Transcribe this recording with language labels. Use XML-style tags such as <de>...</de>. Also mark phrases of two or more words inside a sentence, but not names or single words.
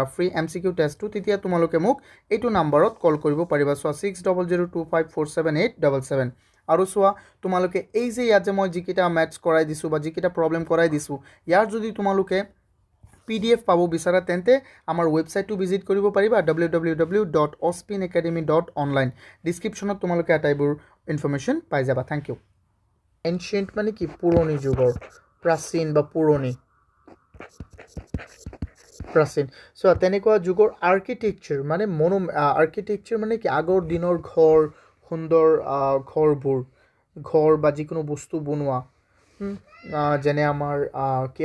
<en>free MCQ</en> <as>টেষ্টটো তেতিয়া তোমালোকে মোক এইটো নম্বৰত কল কৰিব পাৰিবা সো 6002547877 আৰু সোয়া তোমালোকে এই যে ইয়াত যে মই যিকিটা ম্যাথছ কৰাই দিছো বা যিকিটা প্ৰবলেম কৰাই দিছো ইয়াৰ যদি তোমালোকে PDF পাবো বিচাৰা তেন্তে আমাৰ ওয়েবসাইটটো ভিজিট কৰিব পাৰিবা www.ospinacademy.online ডেসক্ৰিপচনত তোমালোকে আটাইবোৰ ইনফৰমেশন পাই যাবা</as> <en>thank you</en> <as>এনশিয়েন্ট মানে কি পুৰণি যুগৰ প্ৰাচীন বা পুৰণি প্ৰাচীন সো তেনেকুৱা যুগৰ আৰ্কিটেকচাৰ মানে আৰ্কিটেকচাৰ মানে কি আগৰ দিনৰ ঘৰ সুন্দৰ ঘৰ বা যিকোনো বস্তু বনোৱা যেনে আমাৰ কি</as>